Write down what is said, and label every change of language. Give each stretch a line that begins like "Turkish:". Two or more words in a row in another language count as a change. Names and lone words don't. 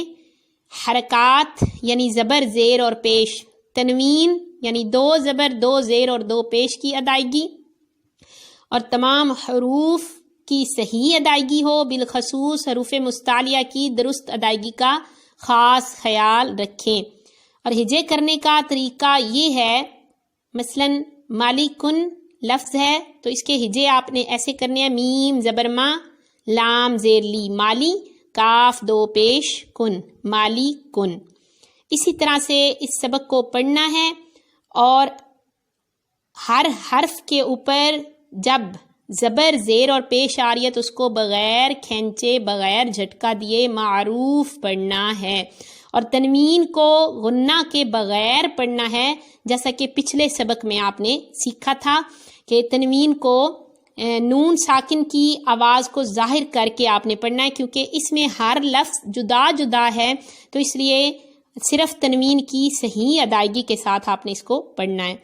Urdu: حرکات یعنی زبر، زیر اور پیش، تنوین یعنی دو زبر، دو زیر اور دو پیش کی ادائیگی، اور تمام حروف کی صحیح ادائیگی ہو، بالخصوص حروف مستعلیہ کی درست ادائیگی کا خاص خیال رکھیں۔ اور ہجے کرنے کا طریقہ یہ ہے، مثلا مالکن لفظ ہے تو اس کے ہجے آپ نے ایسے کرنے ہیں: میم زبر ما، لام زیر لی مالی، کاف دو پیش کن، مالی کن۔ اسی طرح سے اس سبق کو پڑھنا ہے، اور ہر حرف کے اوپر جب زبر، زیر اور پیش آ رہی ہے تو اس کو بغیر کھینچے، بغیر جھٹکا دیے معروف پڑھنا ہے، اور تنوین کو غنہ کے بغیر پڑھنا ہے، جیسا کہ پچھلے سبق میں آپ نے سیکھا تھا کہ تنوین کو نون ساکن کی آواز کو ظاہر کر کے آپ نے پڑھنا ہے، کیونکہ اس میں ہر لفظ جدا جدا ہے، تو اس لیے صرف تنوین کی صحیح ادائیگی کے ساتھ آپ نے اس کو پڑھنا ہے۔